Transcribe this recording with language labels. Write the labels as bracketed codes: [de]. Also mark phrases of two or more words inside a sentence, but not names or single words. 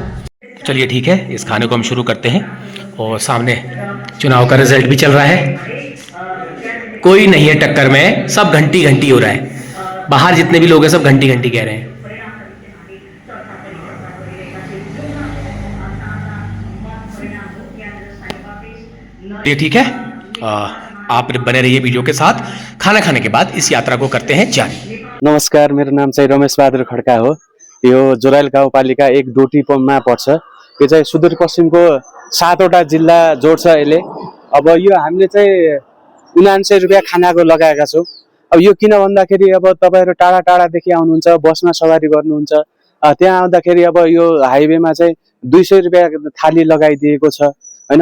[hi] चलिए ठीक है, इस खाने को हम शुरू करते हैं। और सामने चुनाव का रिजल्ट भी चल रहा है, कोई नहीं है टक्कर में, सब घंटी घंटी हो रहा है। बाहर जितने भी लोग हैं सब घंटी घंटी कह रहे हैं। ये ठीक है, आप बने रहिए वीडियो के साथ। खाना खाने के बाद इस यात्रा को करते हैं जारी। [ne] नमस्कार, मेरो नाम चाहिँ रमेश बहादुर खड्का हो। यो जोराइल गाउँपालिका 1 डोटीपममा पर्छ। यो चाहिँ सुदूरपश्चिमको 7वटा जिल्ला जोड्छ यसले। अब यो हामीले चाहिँ 79 रुपियाँ खानाको लगाएका छौँ। अब यो किन भन्दाखेरि अब तपाईँहरू टाढा टाढादेखि आउनुहुन्छ, बसमा सवारी गर्नुहुन्छ, त्यहाँ आउँदाखेरि अब यो हाइवेमा चाहिँ 200 रुपियाँ थाली लगाइदिएको छ होइन।